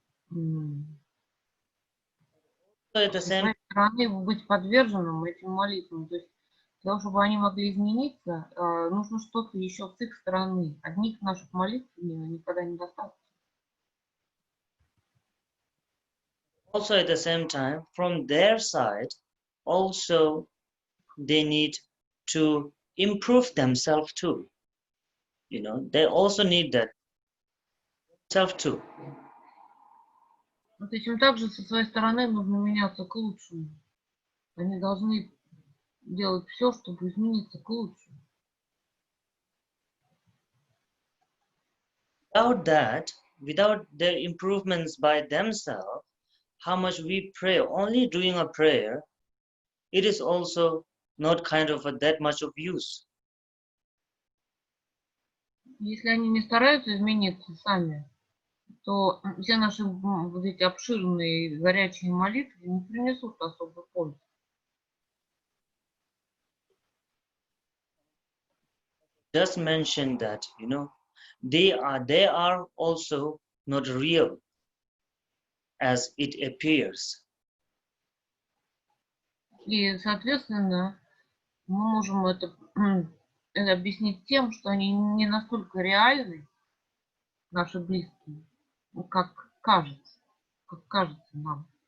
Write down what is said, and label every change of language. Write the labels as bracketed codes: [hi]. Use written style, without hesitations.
[en] So at the [ru] со [en] same [ru] своей стороны быть подверженным этим молитвам. То есть, для того, чтобы они могли измениться, нужно что-то еще с их стороны. Одних наших молитв никогда недостаточно. [en] also at the same time, from their side, also they need to improve themselves too. You know, they also need that self too. [ru] То есть им также со своей стороны нужно меняться к лучшему. Они должны делать все, чтобы измениться к лучшему. [en] Without that, without their improvements by themselves, how much we pray, only doing a prayer, it is also not kind of that much of use. [ru] Если они не стараются измениться сами, то все наши вот эти обширные горячие молитвы не принесут особой пользы. [en] Just mention that, you know, they are also not real as it appears. [ru] И, соответственно, мы можем это объяснить тем, что они не настолько реальны, наши близкие, как кажется нам.